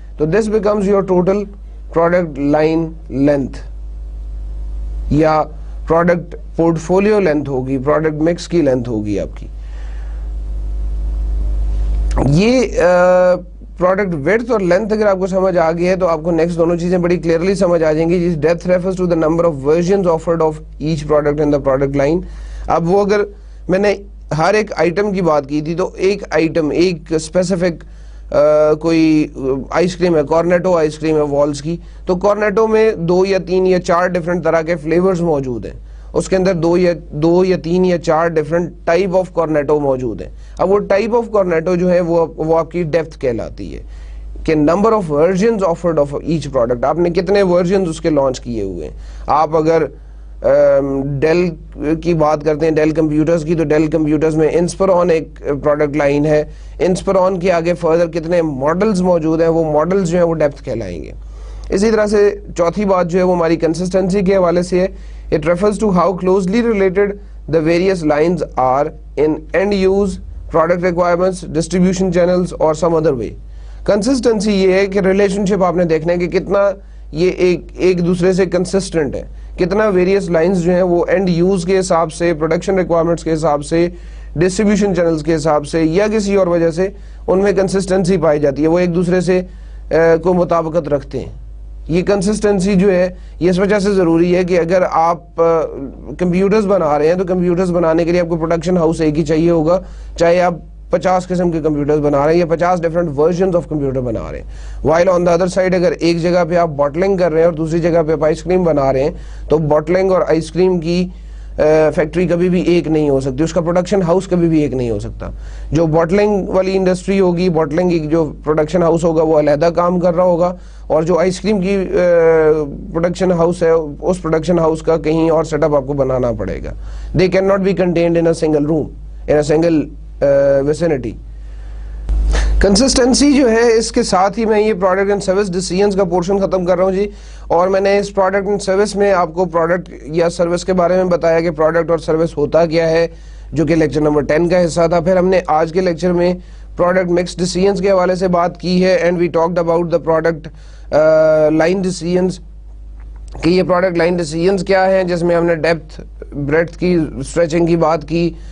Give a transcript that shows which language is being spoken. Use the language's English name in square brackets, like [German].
[Urdu] تو [English] this becomes your total [Urdu] product line length یا product port folio length ہوگی, product mix کی length ہوگی آپ کی. یہ پروڈکٹ ویڈتھ اور لینتھ اگر آپ کو سمجھ آ گئی ہے تو آپ کو نیکسٹ دونوں چیزیں بڑی کلیئرلی سمجھ آ جائیں گی. [English] جس depth refers to the number of versions offered of each product in the product line. [Urdu] اب وہ اگر میں نے ہر ایک آئٹم کی بات کی تھی تو ایک آئٹم ایک اسپیسیفک کوئی آئس کریم ہے, کارنیٹو آئس کریم ہے والز کی, تو کارنیٹو میں 2 یا 3 یا 4 ڈفرنٹ طرح کے فلیورز موجود ہیں. اس کے اندر 2 یا 3 یا 4 ڈفرنٹ ٹائپ آف کارنیٹو موجود ہیں. اب وہ ٹائپ آف کارنیٹو جو ہے وہ آپ کی ڈیپتھ کہلاتی ہے کہ number of versions offered of each product, آپ نے کتنے ورژنز اس کے لانچ کیے ہوئے ہیں. آپ اگر ڈیل کی بات کرتے ہیں, ڈیل کمپیوٹرز کی, تو ڈیل کمپیوٹرز میں انسپرون ایک پروڈکٹ لائن ہے. انسپرون کے آگے فردر کتنے ماڈلز موجود ہیں, وہ ماڈلز جو ہیں وہ ڈیپتھ کہلائیں گے. اسی طرح سے چوتھی بات جو ہے وہ ہماری کنسسٹنسی کے حوالے سے ہے. [English] It refers to how closely related the various lines are in end use, product requirements, distribution channels or some other way. [Urdu] Consistency یہ ہے کہ ریلیشن شپ آپ نے دیکھنا ہے کہ کتنا یہ ایک دوسرے سے کنسسٹنٹ ہے, کتنا ویریس لائنز جو ہیں وہ اینڈ یوز کے حساب سے, پروڈکشن ریکوائرمنٹس کے حساب سے, ڈسٹریبیوشن چینلز کے حساب سے یا کسی اور وجہ سے ان میں کنسسٹنسی پائی جاتی ہے, وہ ایک دوسرے سے کو مطابقت رکھتے ہیں. یہ کنسسٹنسی جو ہے یہ اس وجہ سے ضروری ہے کہ اگر آپ کمپیوٹرز بنا رہے ہیں تو کمپیوٹرز بنانے کے لیے آپ کو پروڈکشن ہاؤس ایک ہی چاہیے ہوگا, چاہے آپ 50 قسم کے کمپیوٹرز بنا رہے ہیں یا 50 ڈفرنٹ ورژنز آف کمپیوٹر بنا رہے ہیں. [English] while on the other side [Urdu] اگر ایک جگہ پہ آپ باٹلنگ کر رہے ہیں اور دوسری جگہ پہ آپ آئس کریم بنا رہے ہیں تو باٹلنگ اور آئس کریم کی فیکٹری کبھی بھی ایک نہیں ہو سکتی, اس کا پروڈکشن ہاؤس کبھی بھی ایک نہیں ہو سکتا. جو بوٹلنگ والی انڈسٹری ہوگی, بوٹلنگ کی جو پروڈکشن ہاؤس ہوگا وہ علیحدہ کام کر رہا ہوگا, اور جو آئس کریم کی پروڈکشن ہاؤس ہے اس پروڈکشن ہاؤس کا کہیں اور سیٹ اپ آپ کو بنانا پڑے گا. [English] They can not be contained in a single room, in a single vicinity. [Urdu] Consistency جو ہے, اس کے ساتھ ہی میں یہ پروڈکٹ اینڈ سروس ڈیسیژنز کا پورشن ختم کر رہا ہوں جی. اور میں نے اس پروڈکٹ اینڈ سروس میں آپ کو پروڈکٹ یا سروس کے بارے میں بتایا کہ پروڈکٹ اور سروس ہوتا کیا ہے, جو کہ لیکچر نمبر 10 کا حصہ تھا. پھر ہم نے آج کے لیکچر میں پروڈکٹ مکس ڈیسیژنز کے حوالے سے بات کی ہے, [English] and we talked about the product line decisions, [Urdu] کہ یہ پروڈکٹ لائن ڈیسیژنز کیا ہیں, جس میں ہم نے ڈیپتھ بریڈتھ کی اسٹریچنگ کی بات کی.